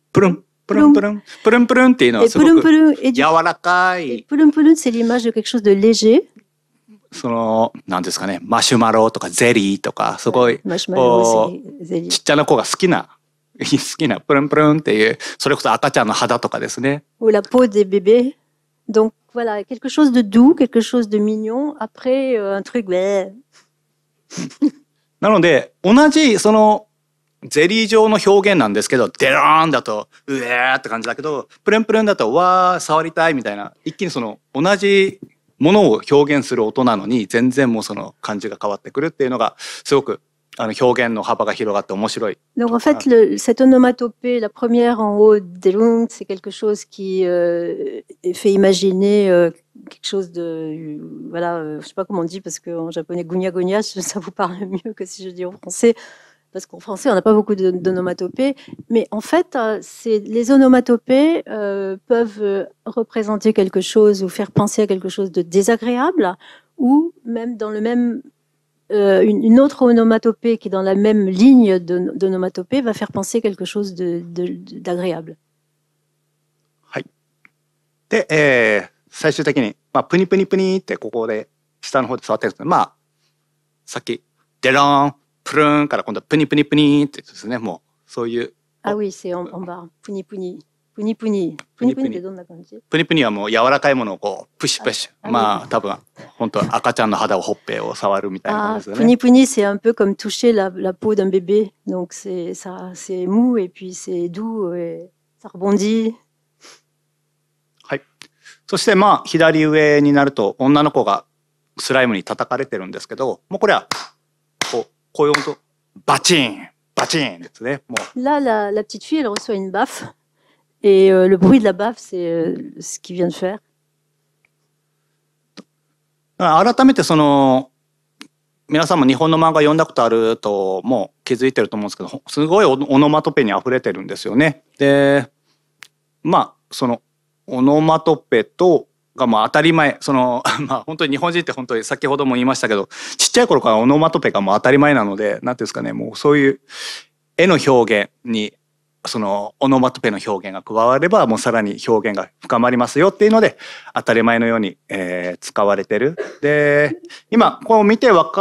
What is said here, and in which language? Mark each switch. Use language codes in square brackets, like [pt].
[ja] プルンプルンプルンプルンプルンっていうのはすごく柔らかい。 [fr] プルンプルン、c'est l'image de quelque chose de léger. [ja] なんですかね、マシュマロとかゼリーとかすごいちっちゃな子が好きなプルンプルンっていう、それこそ赤ちゃんの肌とかですね。 [fr] Ou la peau des bébés. Donc voilà, quelque chose de doux, quelque chose de mignon. Après, un truc. [ja] なので同じそのゼリー状の表現なんですけど、デローンだとうえーって感じだけど、プルンプルンだとわー触りたいみたいな、一気にその同じものを表現する音なのに全然もうその感じが変わってくるっていうのがすごく表現の幅が広がって面白い。 [fr] Donc en fait, cette onomatopée, la première en haut, delung, c'est quelque chose qui fait imaginer quelque chose de, voilà, je sais pas comment on dit parce qu'en japonais gunya gunya, ça vous parle mieux que si je dis en français, parce qu'en français on n'a pas beaucoup d'onomatopées. Mais en fait, les onomatopées peuvent représenter quelque chose ou faire penser à quelque chose de désagréable, ou même dans le même une autre onomatopée qui est dans la même ligne d'onomatopée va faire penser quelque chose d'agréable. [ja] はい。で、最終的に、プニプニプニってここで下の方で触ってるんですけど、さっきデローンプルーンから今度はプニプニプニってですね、もうそういう。 [fr] Ah oui, c'est en bas. プニプニ。プニプニ。 [ja] プニプニってどんな感じ？プニプニはもう柔らかいものをこうプシュプシュ。多分本当赤ちゃんの肌をほっぺを触るみたいな感じですよね。 [fr] プニプニc'est un peu comme toucher la peau d'un bébé. Donc c'est mou et puis c'est doux et ça rebondit. [ja] はい。そして左上になると女の子がスライムに叩かれてるんですけど、もうこれはこういう音バチンバチンですね。もう。 [fr] Là la petite fille elle reçoit une baffe. Et le bruit de la baffe, c'est ce qu'il vient de faire. [ja] 改めて皆さんも日本の漫画読んだことあるともう気づいてると思うんですけど、すごいオノマトペにあふれてるんですよね。で、そのオノマトペが当たり前、本当に日本人って本当に先ほども言いましたけど、ちっちゃい頃からオノマトペがもう当たり前なので、なんていうんですかね、もうそういう絵の表現にそのオノマトペの表現が加わればもうさらに表現が深まりますよっていうので当たり前のように、使われてる。で今こう見て